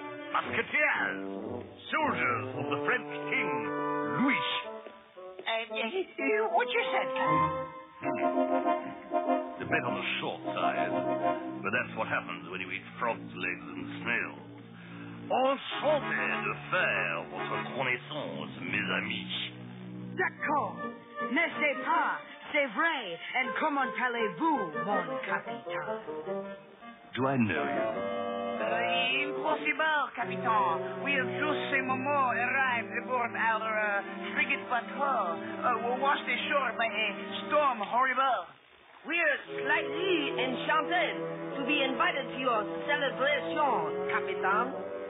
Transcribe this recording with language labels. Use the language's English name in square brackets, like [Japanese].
[English] Musketeers, soldiers of the French king, Louis. What you said, Captain? A bit on the short side, but that's what happens when you eat frogs' legs and snails. [French] Enchanté de faire votre connaissance, mes amis. D'accord. N'est-ce pas? C'est vrai. And comment allez-vous, mon capitaine? [English] Do I know you? Impossible, Captain. We have just a moment arrived aboard our frigate patrol, washed ashore by a storm horrible. We're slightly enchanted to be invited to your celebration, Captain.